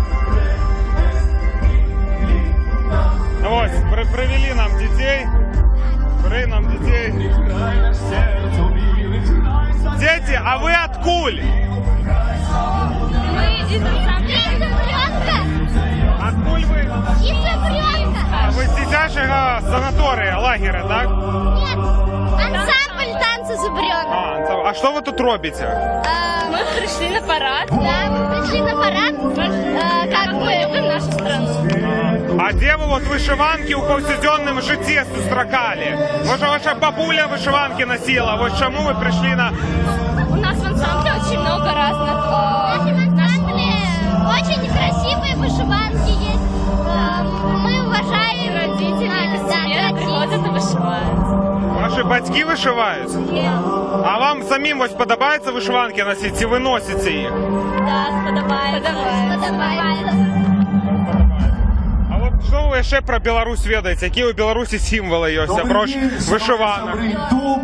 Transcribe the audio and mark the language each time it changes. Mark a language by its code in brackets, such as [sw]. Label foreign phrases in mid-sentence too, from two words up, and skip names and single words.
[uk] Ось, привели нам дітей. [ru] Дети, а вы откуль? Мы из Брянска. Откуль вы? Из Брянска. [uk] Ви з дитячого санаторія, лагеря, так? [ru] Нет, ансамбль танца Зубрёнка. [uk] А що ви тут робите? [ru] Мы пришли на парад. Да, мы пришли на парад, как мы любим нашу страну. [uk] А де ви от вишиванки у повсякденному житті зустракали? Може, ваша бабуля вишиванки носила? Ось чому ви прийшли на... [ru] У нас в ансамбле очень много разных. В нашем ансамбле очень красивые вышиванки есть. Мы уважаем родителей, которые приходят и вышивают. [uk] Ваші батьки вишивають? А вам самим ось подобається вишиванки носити? Чи ви носите їх? Да, подобається. Що ви ще про Білорусь ведаєте? Які у Білорусі символи є? Брош вишиванок.